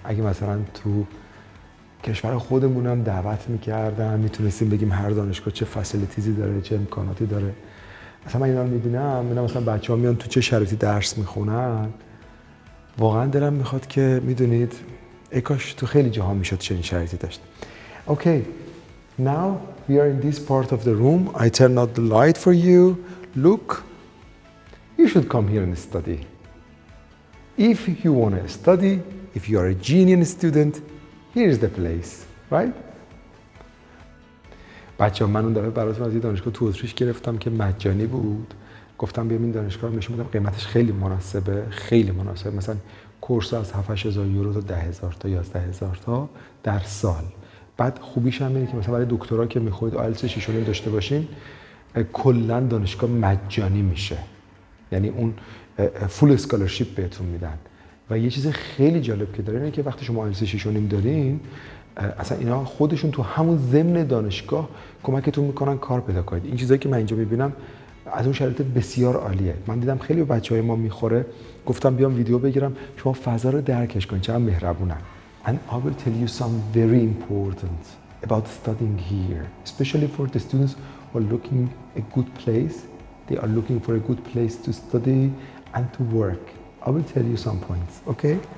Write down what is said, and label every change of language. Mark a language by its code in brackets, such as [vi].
[fa] اگه مثلا تو کشور خودمون هم دعوت میکردن، میتونستیم بگیم هر دانشگاه چه فسیلیتیزی داره، چه امکاناتی داره. مثلا من اینا رو میبینم مثلا بچه‌ها میان تو چه شرایطی درس میخونن، واقعا دلم میخواد که میدونید ای کاش تو خیلی جاها میشد چنین شرایطی داشت. [en] Okay, now we are in this part of the room. I turn out the light for you. Look, you should come here and study. If you want to study, if you are a genius student, here is the place, right? [fa] بچه من اون دفعه براتون از یه دانشگاه تو اتریش گرفتم که مجانی بود. گفتم بیام این دانشگاه رو نشون بدم، قیمتش خیلی مناسبه، خیلی مناسبه. مثلا کورس از 7-8 هزار یورو تا 10,000 تا 11,000 تا در سال. بعد خوبیش هم اینه که مثلا برای دکترا که میخواید آیلتس 6.5 داشته باشین، کلا دانشگاه مجانی میشه. یعنی اون فول اسکالرشیپ بهتون میدن. و یه چیز خیلی جالب که داره اینه که وقتی شما آیلتس 6.5 دارین، اصلا اینا خودشون تو همون ضمن دانشگاه کمکتون میکنن کار پیدا کنید. این چیزایی که من اینجا میبینم از اون شرایط بسیار عالیه. من دیدم خیلی به بچهای ما میخوره. گفتم بیام ویدیو بگیرم شما فضا رو درکش کنید، چقدر مهربونن. [en] And I will tell you some very important about studying here, especially for the students who are looking a good place. They are looking for a good place to study and to work. I will tell you some points, okay?